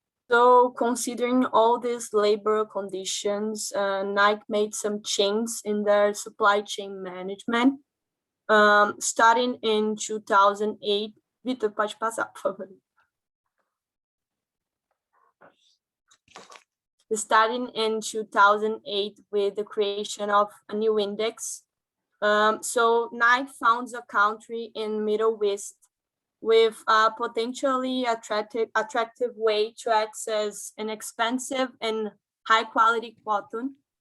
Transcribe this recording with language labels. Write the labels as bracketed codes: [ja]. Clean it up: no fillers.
[en] So considering all these labor conditions, Nike made some changes in their supply chain management. Starting in 2008, [pt] Vitor, pode passar, por favor. [en] Starting in 2008 with the creation of a new index. So Nike founds a country in Middle West with a potentially attractive way to access an expensive and high quality cotton.